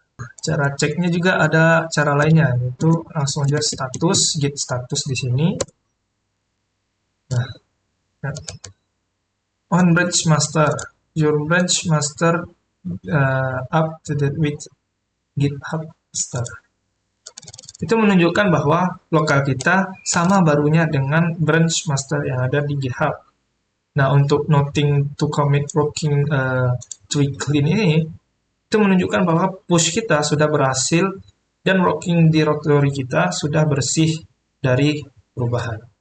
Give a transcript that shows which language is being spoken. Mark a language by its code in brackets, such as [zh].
[id] Cara ceknya juga ada cara lainnya, yaitu langsung aja status, git status di sini. [en] Nah, on branch master, your branch master up to date with GitHub master. [id] Itu menunjukkan bahwa lokal kita sama barunya dengan branch master yang ada di GitHub. Nah, untuk noting to commit working tweak clean ini, itu menunjukkan bahwa push kita sudah berhasil dan working directory kita sudah bersih dari perubahan.